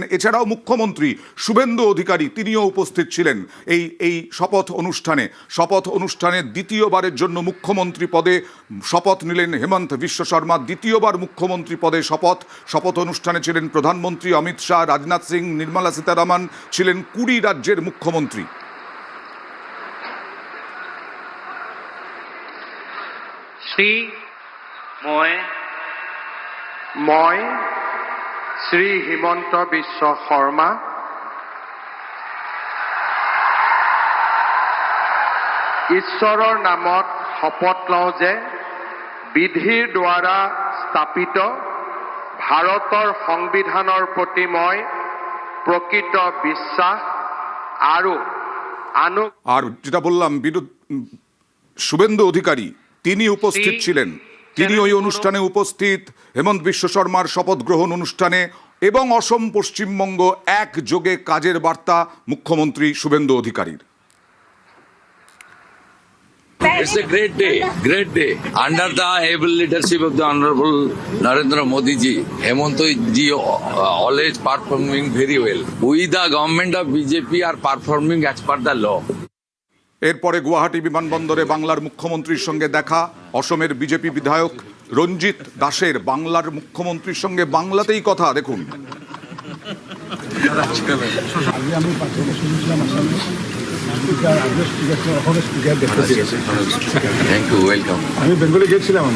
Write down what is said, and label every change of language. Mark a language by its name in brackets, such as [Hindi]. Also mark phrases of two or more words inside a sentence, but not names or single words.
[Bangla] এছাড়াও মুখ্যমন্ত্রী শুভেন্দু অধিকারী তিনিও উপস্থিত ছিলেন এই শপথ অনুষ্ঠানে দ্বিতীয়বারের জন্য মুখ্যমন্ত্রী পদে শপথ নিলেন হেমন্ত বিশ্ব শর্মা। দ্বিতীয়বার মুখ্যমন্ত্রী পদে শপথ অনুষ্ঠানে ছিলেন প্রধানমন্ত্রী অমিত শাহ, রাজনাথ সিং, নির্মলা সীতারামন, ছিলেন 20 রাজ্যের মুখ্যমন্ত্রী। [Assamese] মই শ্ৰী হিমন্ত বিশ্ব শৰ্মা ঈশ্বৰৰ নামত শপত লওঁ যে বিধিৰ দ্বাৰা স্থাপিত ভাৰতৰ সংবিধানৰ প্ৰতি মই প্ৰকৃত বিশ্বাস আৰু [Bangla] আর যেটা বললাম শুভেন্দু অধিকারী তিনি উপস্থিত ছিলেন। তিনি ওই অনুষ্ঠানে উপস্থিত, হেমন্ত বিশ্ব শর্মার শপথ গ্রহণ অনুষ্ঠানে। এবং অসম পশ্চিমবঙ্গ একযোগে কাজের বার্তা মুখ্যমন্ত্রী শুভেন্দু অধিকারীর। [English] It's a great day. Under the able leadership of the Honorable Narendra Modi ji, Hemant ji always performing very well. We, the government of BJP, are performing as per the law. [Bangla] এরপরে গুয়াহাটি বিমানবন্দরে বাংলার মুখ্যমন্ত্রীর সঙ্গে দেখা। অসমের বিজেপি বিধায়ক রঞ্জিত দাসের বাংলার মুখ্যমন্ত্রীর সঙ্গে বাংলাতেই কথা। দেখুন। আমি বেঙ্গলে গেছিলাম, আমরা